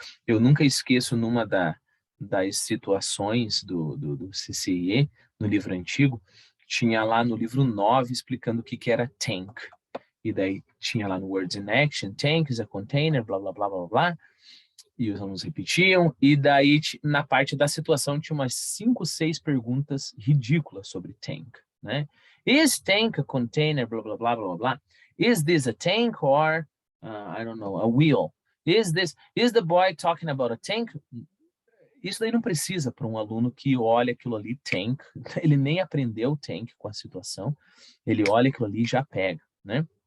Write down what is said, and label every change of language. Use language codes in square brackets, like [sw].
[pt] Eu nunca esqueço numa das situações do CCIE, no livro antigo, tinha lá no livro 9 explicando o que era tank. E daí tinha lá no Words in Action, [en] tank is a container, [pt] blá, blá, blá, blá, blá. E os alunos repetiam. E daí, na parte da situação, tinha umas 5, 6 perguntas ridículas sobre tank, né? [en] Is tank a container, blá, blá, blá, blá, blá. Is this a tank or, I don't know, a wheel? Is the boy talking about a tank? [pt] Isso daí não precisa para um aluno que olha aquilo ali, tank, ele nem aprendeu tank com a situação, ele olha aquilo ali e já pega, né?